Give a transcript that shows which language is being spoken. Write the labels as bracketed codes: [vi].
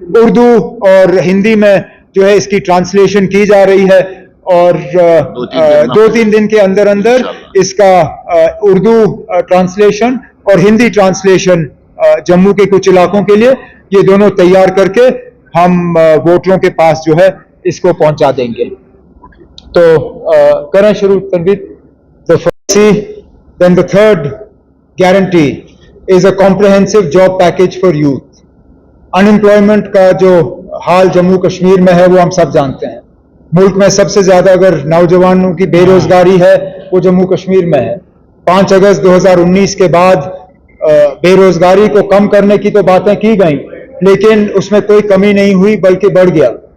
[hi] उर्दू और हिंदी में जो है इसकी ट्रांसलेशन की जा रही है, और 2-3 दिन के अंदर अंदर इसका उर्दू ट्रांसलेशन और हिंदी ट्रांसलेशन जम्मू के कुछ इलाकों के लिए ये दोनों तैयार करके हम वोटरों के पास जो है इसको पहुंचा देंगे। तो करें शुरू Tanveer. [en] The first, then the third guarantee is a comprehensive job package for youth. [hi] Unemployment का जो हाल जम्मू कश्मीर में है वो हम सब जानते हैं। मुल्क में सबसे ज्यादा अगर नौजवानों की बेरोजगारी है वो जम्मू कश्मीर में है। 5 अगस्त 2019 के बाद बेरोजगारी को कम करने की तो बातें की गई, लेकिन उसमें कोई कमी नहीं हुई बल्कि बढ़ गया।